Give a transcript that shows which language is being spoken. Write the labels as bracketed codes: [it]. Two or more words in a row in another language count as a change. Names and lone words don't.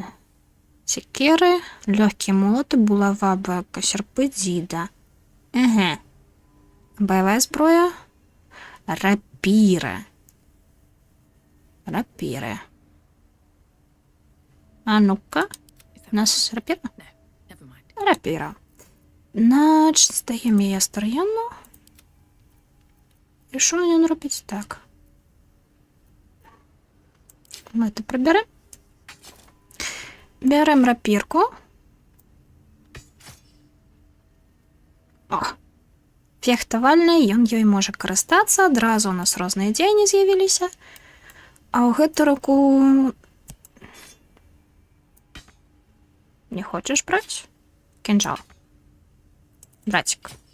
[be] Секеры, лёгкія молоты, булава, бэка, серпы, дзіда. Баявая зброя. Рапіры. Рапіры. А ну-ка. У нас рапіра? [en] Never mind. [be] Рапіра. Значит, здаем яе Астар'яну. [uk] І що мені робити? Так. Ми це приберемо. Беремо рапірку. О! [be] Фехтавальная, ён ёй можа карыстацца, адразу у нас розныя дзеянні з'явіліся. А ў гэту руку... Не хочаш браць? [ru] Кинжал. Братик.